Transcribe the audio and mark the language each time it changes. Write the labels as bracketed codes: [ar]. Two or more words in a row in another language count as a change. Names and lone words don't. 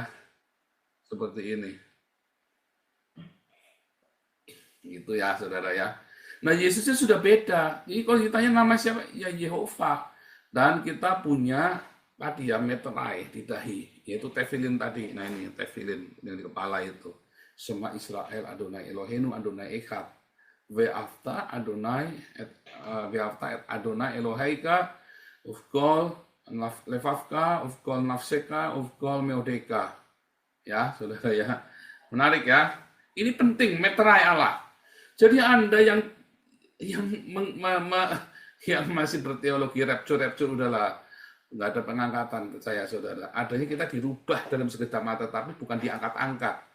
[id] Seperti ini. Gitu ya, saudara ya. Nah, Yesusnya sudah beda. Jadi kalau ditanya nama siapa? Ya Yehova. Dan kita punya tadi ya meterai di dahi, yaitu tefilin tadi. Nah, ini tefilin yang di kepala itu. [he] שמע ישראל אדני אלהינו אדני אחד. ואהבת אדני את אדני אלהיך ובכל לבבך ובכל נפשך ובכל מאדך. [id] Ya, saudara ya. Menarik ya. Ini penting, meterai Allah. Jadi Anda yang masih berteologi rapture udahlah, nggak ada pengangkatan, percaya saudara. Adanya kita dirubah dalam sekejap mata, tapi bukan diangkat-angkat.